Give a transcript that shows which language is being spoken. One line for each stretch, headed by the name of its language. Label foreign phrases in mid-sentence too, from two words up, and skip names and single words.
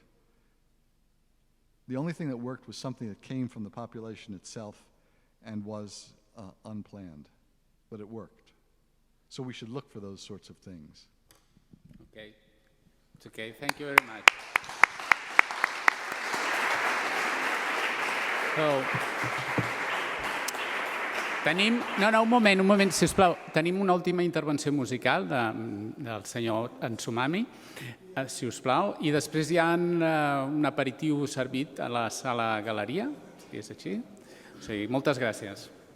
English: The only thing that worked was something that came from the population itself and was unplanned, but it worked. So we should look for those sorts of things. Okay. It's okay. Thank you very much. So,
Catalan: un moment, sisplau. Tenim una última intervenció musical del senyor Ensumami, si us plau, i després hi ha un aperitiu servit a la sala galeria, si és així. O sigui, moltes gràcies.